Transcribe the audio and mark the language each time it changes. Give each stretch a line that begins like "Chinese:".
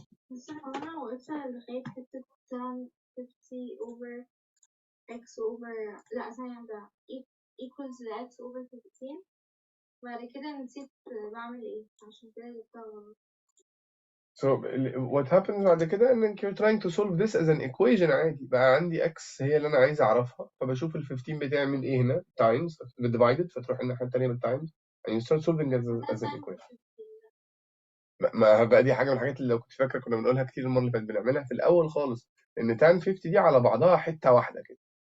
Arabic: بس هو أنا واقفة لغاية حتة
English: tan 50 over x over
Arabic: لأ ثانية واحدة
English: equals
Arabic: ل x over 15 بعد كده نسيت بعمل ايه عشان كده جبتها غلط.
English: So what happens
Arabic: بعد كده انك
English: you're trying to solve this as an equation
Arabic: عادي. بقى عندي x هي اللي انا عايز اعرفها، فبشوف ال 15 بتعمل ايه هنا
English: times divided،
Arabic: فتروح الناحية التانية بالtimes
English: and you start solving as an equation.
Arabic: ما بقى دي حاجة من الحاجات اللي لو كنت فاكرة كنا بنقولها كتير المرة اللي فاتت، بنعملها في الأول خالص، إن tan 50 دي على بعضها حتة واحدة كده.